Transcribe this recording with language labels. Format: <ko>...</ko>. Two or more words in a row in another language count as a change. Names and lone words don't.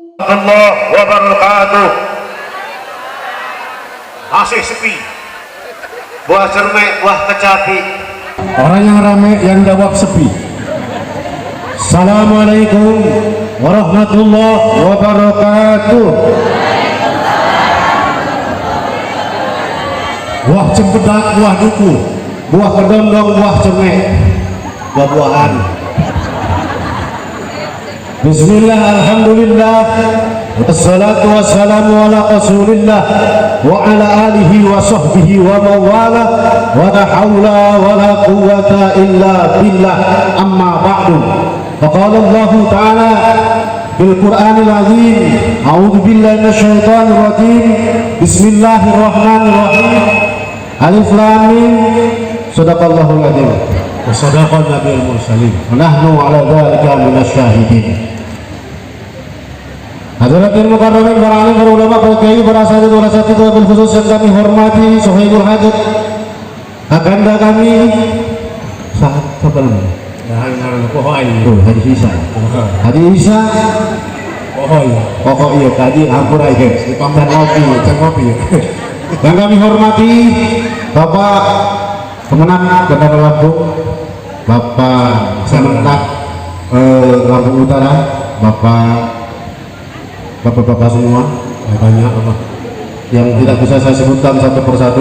<ar>ورحمة الله وبركاته.</ar> <id>Masih sepi. Buah cermek, buah kecapi. Orang yang ramai yang jawab sepi.</id> <ar>السلام عليكم ورحمة الله وبركاته.</ar> <id>Buah cempedak, buah duku, buah kedondong, buah cermek, buah-buahan.</id> <ar>بسم الله، الحمد لله، والصلاة والسلام على رسول الله وعلى آله وصحبه ومن والاه ولا حول ولا قوة إلا بالله، أما بعد. فقال الله تعالى بالقرآن العظيم، أعوذ بالله من الشيطان الرجيم، بسم الله الرحمن الرحيم، الم، صدق الله العظيم وصدق النبي المرسلين ونحن على ذلك من الشاهدين. حاضرين مكرمين,</ar> <id>para alim, para ulama, para kiai, para asatidz, para asatidz,</id> <ar>وبالخصوص</ar> <id>yang kami hormati, Sohaibul Hajat, agenda kami, siapa namanya? Haji Isa. Haji Isa. Oh iya, kaji hampura ya, dan ngopi. Yang kami hormati, Bapak Kemenang Bandar Lampung, Bapak Sementak Lampung Utara, Bapak-bapak semua, banyak apa yang tidak bisa saya sebutkan satu persatu.</id>